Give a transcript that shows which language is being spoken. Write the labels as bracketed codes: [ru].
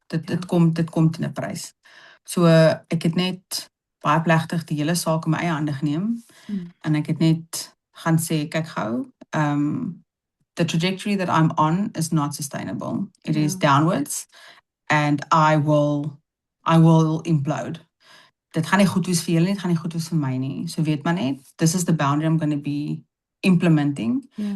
[af] Dit kom teen 'n prys. So ek het net baie plegtig die hele saak in my eie hande geneem en ek het net gaan sê, kyk gou, [en] the trajectory that I'm on is not sustainable. It is downwards and I will implode. [af] Dit gaan nie goed wees vir julle nie, dit gaan nie goed wees vir my nie. So weet maar net, [en] this is the boundary I'm going to be implementing.